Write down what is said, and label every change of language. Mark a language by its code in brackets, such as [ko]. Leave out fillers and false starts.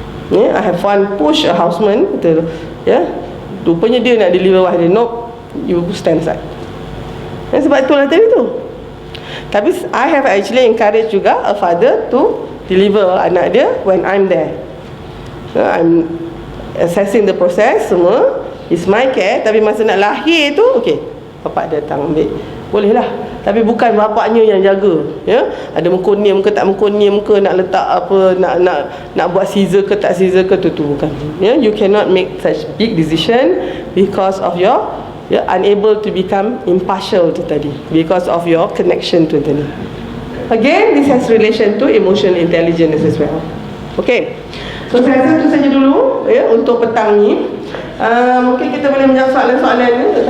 [en] I have one push, a houseman, [ms] betul. Rupanya dia nak [en] deliver wife dia. Nope, you stand aside. [ms] Sebab itulah tadi tu. [en] Tapi I have actually encouraged juga a father to deliver anak dia when I'm there. I'm assessing the process semua. It's my care. [ms] Tapi masa nak lahir tu, okay, bapak datang ambil, boleh lah. Tapi bukan bapaknya yang jaga. Ada mengkonim ke tak mengkonim ke, nak letak apa, nak buat scissor ke tak scissor ke, tu bukan. [en] You cannot make such big decision because of your unable to become impartial tu tadi, because of your connection tu tadi. Again, this has relation to emotional intelligence as well. [ms] Okay, so saya rasa itu saja dulu untuk petang ni. Mungkin kita boleh menjawab soalan-soalan ni, Dr.